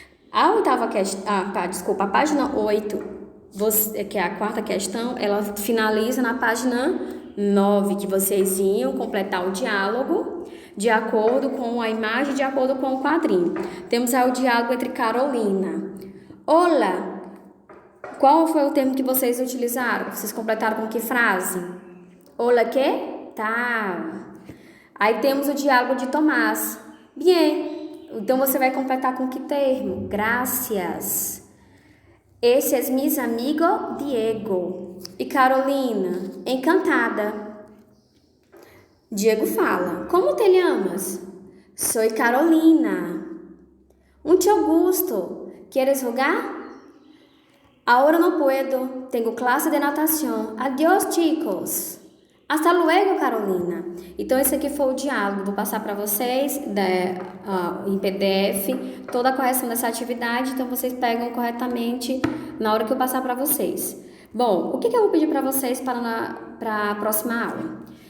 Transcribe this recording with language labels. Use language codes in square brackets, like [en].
[pt] A oitava questão, a página 8, que é a quarta questão, ela finaliza na página 9, que vocês iam completar o diálogo de acordo com a imagem, de acordo com o quadrinho. Temos aí o diálogo entre Carolina. Olá! Qual foi o termo que vocês utilizaram? Vocês completaram com que frase? Olá, que? Tá. Aí temos o diálogo de Tomás. [es] Bien. [pt] Então, você vai completar com que termo? [es] Gracias. [pt] Esse é [es] mis amigo Diego. [pt] E Carolina? Encantada. Diego fala. [es] Como te llamas? Soy Carolina. Mucho gusto. ¿Quieres jugar? Ahora no puedo, tengo clase de natación. Adiós, chicos. Hasta luego, Carolina. [pt] Então, esse aqui foi o diálogo. Vou passar para vocês em PDF toda a correção dessa atividade. Então, vocês pegam corretamente na hora que eu passar para vocês. Bom, o que eu vou pedir para vocês para a próxima aula?